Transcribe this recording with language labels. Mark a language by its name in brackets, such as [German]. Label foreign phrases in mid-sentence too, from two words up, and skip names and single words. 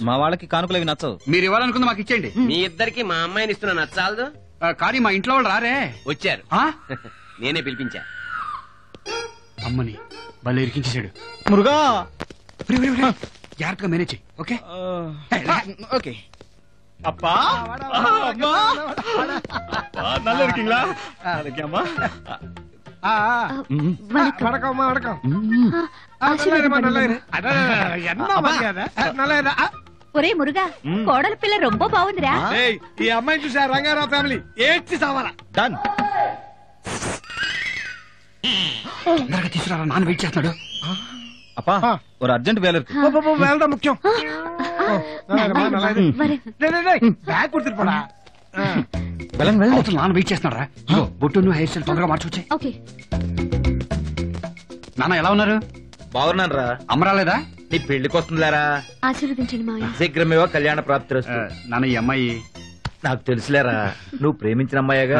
[Telugu] మా వాళ్ళకి కానుకలు అవి నచ్చవు. మీరు ఇవ్వాలనుకుంది మాకు ఇచ్చేయండి. మీ ఇద్దరికి మా అమ్మాయిని ఇస్తున్నా నచ్చాలదు. కానీ మా ఇంట్లో వాళ్ళు రారే. వచ్చారు, నేనే పిలిపించా. అమ్మని భలే ఇరికించేశాడు. మురుగా జాగ్రత్తగా మేనేజ్ చెయ్యి. ఓకే ఓకే. [Tamil] அப்பா அம்மா நல்லா இருக்கீங்களா? இருக்கேம்மா. வணக்கம்மா. வணக்கம். நல்லா இரு. என்ன மரியாதை? நல்லா இரு. [Telugu] ఒరే మురుగా, కోడల పిల్ల రొంబ బాగుందిరా. ఈ అమ్మాయిని చూసా రంగారావు ఫ్యామిలీ ఏడ్చి సావాలా. డన్. తీసుకురా, నాన్న వెయిట్ చేస్తున్నాడు. [Tamil] அப்பா ஒரு அர்ஜென்ட் வேலை இருக்கு. வேலை முக்கியம். பேக் கொடுத்துட்டு போடா. [Telugu] వెళ్ళండి వెళ్ళండి నాన్న వెయిట్ చేస్తున్నారా బొట్టు [English] hair style [Telugu] తొందరగా మార్చొచ్చే ఓకే. నాన్న ఎలా ఉన్నారు? బాగున్నాను రా. అమ్మరాలేదా? నీ పెళ్లికి వస్తుందిలేరా. ఆశీర్వదించండి మావయ్య. [Sanskrit] శీఘ్రమేవో కళ్యాణ ప్రాప్తి. [Telugu] నాన్న ఈ అమ్మాయి నాకు తెలుసులేరా, నువ్వు ప్రేమించిన అమ్మాయిగా.